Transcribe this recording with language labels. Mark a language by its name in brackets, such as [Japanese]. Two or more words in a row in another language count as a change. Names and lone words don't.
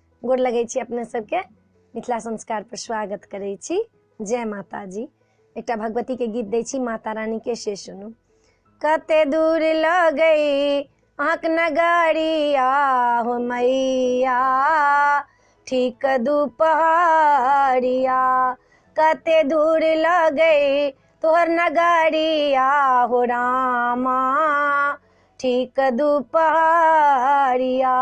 [Maithili] गोर लगै छी अपने सबके मिथिला संस्कार पर स्वागत करै छी। जय माता जी। एकटा भगवती के गीत दै छी, माता रानी के से सुनू। कते दूर लगई आँख नगरिया हो मैया, ठीक दुपहरिया। कते दूर लगई तोहर नगरिया हो रामा, ठीक दुपहरिया।